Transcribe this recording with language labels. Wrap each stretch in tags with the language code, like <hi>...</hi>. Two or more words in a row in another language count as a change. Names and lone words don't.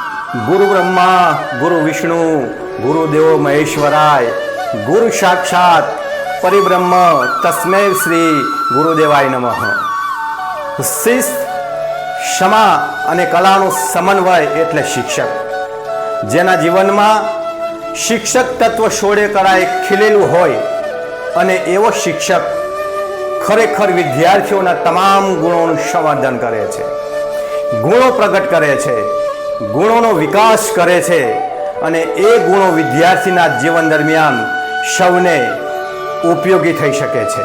<sa>गुरु ब्रह्मा गुरु विष्णु गुरुदेव महेश्वराय गुरु साक्षात परिब्रह्म तस्मै श्री गुरुदेवाय नमः।</sa> <gu>શિસ્ત ક્ષમા અને કલાનો સમન્વય એટલે શિક્ષક, જેના જીવનમાં શિક્ષક તત્વ શોળે કરાય ખીલેલું હોય અને એવો શિક્ષક ખરેખર વિદ્યાર્થીઓના તમામ ગુણોનું સંવર્ધન કરે છે, ગુણો પ્રગટ કરે છે, ગુણોનો વિકાસ કરે છે અને એ ગુણો વિદ્યાર્થીના જીવન દરમિયાન સૌને ઉપયોગી થઈ શકે છે।</gu>